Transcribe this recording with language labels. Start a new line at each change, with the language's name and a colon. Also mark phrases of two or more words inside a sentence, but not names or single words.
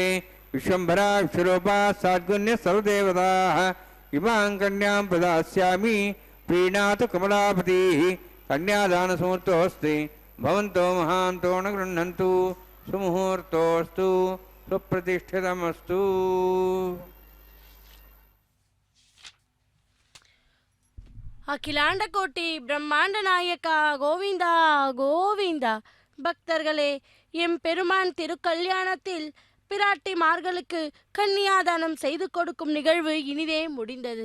Sanskrit: विश्वम्भरा विश्वरूपा साद्गुण्यः सर्वदेवताः इमां कन्यां प्रदास्यामि प्रीणातु कमलापतिः। कन्यादानसमुहूर्तोऽस्ति भवन्तो महान्तो न गृह्णन्तु सुमुहूर्तोऽस्तु सुप्रतिष्ठितमस्तु।
Tamil: அகிலாண்ட கோட்டி பிரம்மாண்ட நாயக்கா கோவிந்தா கோவிந்தா. பக்தர்களே, எம் பெருமான் திருக்கல்யாணத்தில் பிராட்டிமார்களுக்கு கன்னியாதானம் செய்து கொடுக்கும் நிகழ்வு இனிதே முடிந்தது.